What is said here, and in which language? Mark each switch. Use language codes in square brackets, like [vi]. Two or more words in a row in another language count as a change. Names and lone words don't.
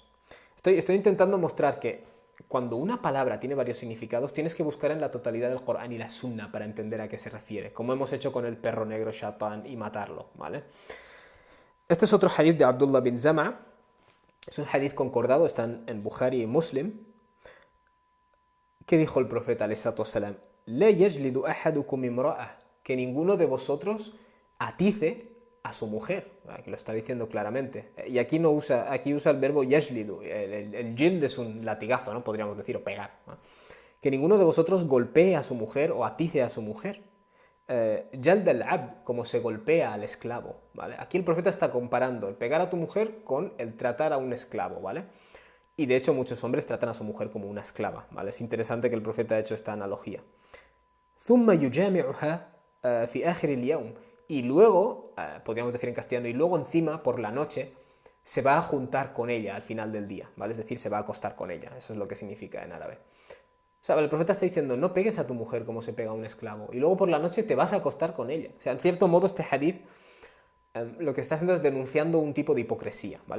[es] Estoy intentando mostrar que cuando una palabra tiene varios significados, tienes que buscar en la totalidad del Corán y la Sunna para entender a qué se refiere, como hemos hecho con el perro negro Shaitan y matarlo, ¿vale? Este es otro hadith de Abdullah bin Zama. Es un hadith concordado, están en Bukhari y Muslim. ¿Qué dijo el profeta [ar] عليه الصلاة والسلام? لا يجلد أحدكم امرأة, [es] que ninguno de vosotros atice a su mujer. Aquí lo está diciendo claramente. Y aquí usa el verbo yajlidu. El jild es un latigazo, ¿no? Podríamos decir, o pegar, ¿no? Que ninguno de vosotros golpee a su mujer o atice a su mujer. [ar] جلد العبد, [es] como se golpea al esclavo, ¿vale? Aquí el profeta está comparando el pegar a tu mujer con el tratar a un esclavo, ¿vale? Y de hecho muchos hombres tratan a su mujer como una esclava, ¿vale? Es interesante que el profeta ha hecho esta analogía. [ar] ثم يجامعها في آخر اليوم. [es] Y luego, podríamos decir en castellano, y luego encima, por la noche, se va a juntar con ella al final del día, ¿vale? Es decir, se va a acostar con ella. Eso es lo que significa en árabe. O sea, el profeta está diciendo, no pegues a tu mujer como se pega a un esclavo. Y luego por la noche te vas a acostar con ella. O sea, en cierto modo este hadith lo que está haciendo es denunciando un tipo de hipocresía, ¿vale?